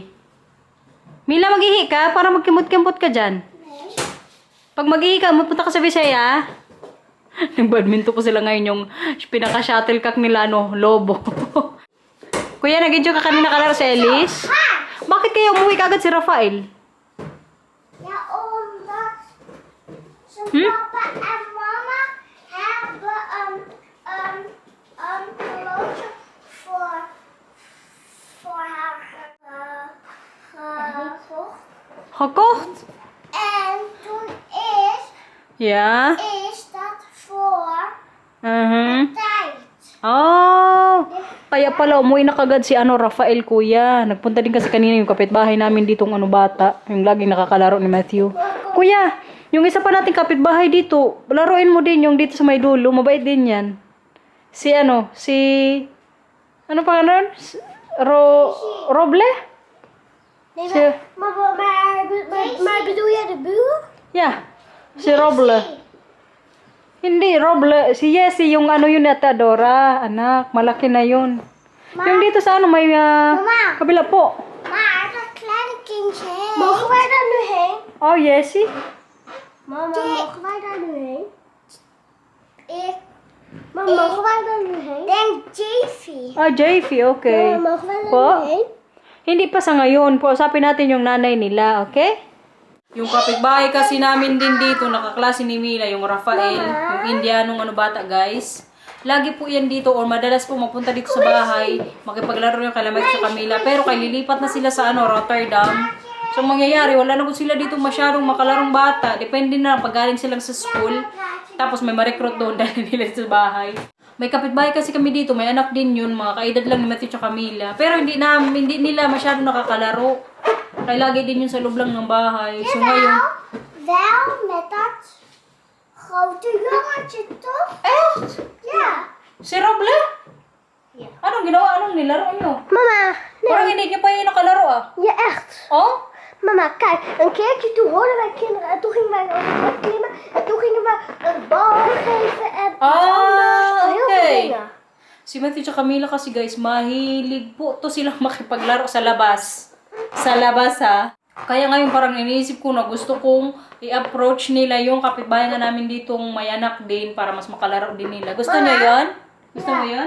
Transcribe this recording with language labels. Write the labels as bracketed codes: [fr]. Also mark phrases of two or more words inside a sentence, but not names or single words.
[tl] Mila, mag-ihi ka para magkimot-kimot ka dyan. Pag mag-ihi ka, mapunta ka sa Bisaya. Nag-badminton po sila ngayon yung pinaka-shuttlecock nila, Lobo. Kuya, nag-enjoy ka kanina kalaro sa Ellis? Bakit kaya umuwi kagad si Rafael? [nl] Ja, omdat zijn papa en mama hebben een horloge voor haar gekocht. Gekocht? En toen Ja. is dat voor tijd. [tl] Oh, kaya pala umuwi na kagad si Rafael, kuya. Nagpunta din kasi kanina yung kapitbahay namin ditong bata, yung laging nakakalaro ni Matthew. Kuya, yung isa pa nating kapitbahay dito, laruin mo din yung dito sa may dulo, mabait din yan. Si ano pa nun? Roble? [nl] Nee, [tl] Si- [nl] maar bedoel je de buur? [en] Yeah, [tl] si Roble. Hindi, Roble. Si Jessie, yung yun yata, Dora. Anak, malaki na yun. Yung dito sa may Mama. kabila po. [nl] Maar dat kleine kindje heen. Mogen wij daar nu heen? [tl] Oh, Jessie? [nl] Mama, mogen wij daar nu heen? Mama, mogen wij daar nu heen? Denk Javy. [tl] Ah, Javy, okay. [nl] Mama, mogen wij daar [tl] Po? [nl] nu heen? [tl] Hindi pa sa ngayon. Pausapin natin yung nanay nila, okay? Yung kapitbahay kasi namin din dito, nakaklase ni Mila, yung Rafael, yung Indianong bata, guys. Lagi po yan dito, or madalas po mapunta dito sa bahay, makipaglaro yung kalamat sa Camila. Pero kay lilipat na sila sa Rotterdam. So, mangyayari, wala na po sila dito masyadong makalarong bata. Depende na pag galing silang sa school. Tapos may ma-recruit doon dahil nila sa bahay. May kapitbahay kasi kami dito, may anak din yun, mga kaedad lang ni Matthew at Camila. Pero hindi nila masyadong nakakalaro. Kaya lagi din yun sa loob lang ng bahay. So ngayon... [nl] Wel met dat grote jongetje, toch? Echt? Ja. [tl] Si Roble? [nl] Ja. [tl] Anong ginawa? Anong nilaro nyo? [nl] Mama, [tl] Parang hindi nyo pa yung nakalaro ah. [nl] ja echt. [tl] Oh? [nl] Mama, kijk, een keertje toen hoorden wij kinderen en toen gingen wij over het dak klimmen en toen gingen we een bal geven en heel veel [en] Okay. [nl] dingen. [tl] Si Matthew at Camila kasi guys, mahilig po to silang makipaglaro sa labas. Sa labas ha. Kaya ngayon parang iniisip ko na gusto kong i-approach nila yung kapitbahay nga namin ditong may anak din para mas makalaro din nila. Gusto nyo yun? Gusto mo yun?